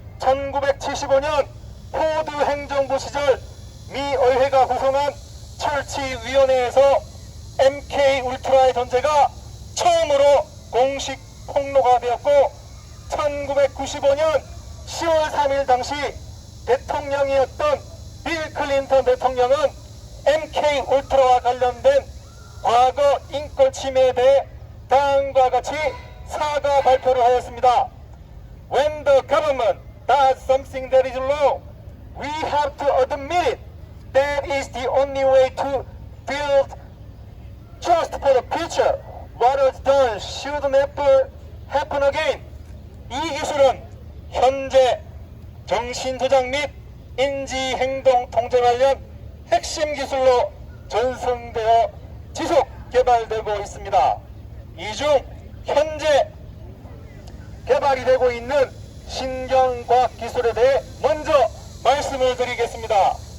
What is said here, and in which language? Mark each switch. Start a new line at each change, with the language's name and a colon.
Korean: 1975년 포드 행정부 시절 미 의회가 구성한 철치위원회에서 MK 울트라의 존재가 처음으로 공식 폭로가 되었고, 1995년 10월 3일 당시 대통령이었던 빌 클린턴 대통령은 MK 울트라와 관련된 과거 인권 침해에 대해 다음과 같이 사과 발표를 하였습니다.
English: When the government does something that is wrong, we have to admit it. That is the only way to build trust for the future. What was done should never happen again.
Korean: 이 기술은 현재 정신조작 및 인지행동 통제 관련 핵심 기술로 전승되어 지속 개발되고 있습니다. 이 중 현재 개발이 되고 있는 신경과학 기술에 대해 먼저 말씀을 드리겠습니다.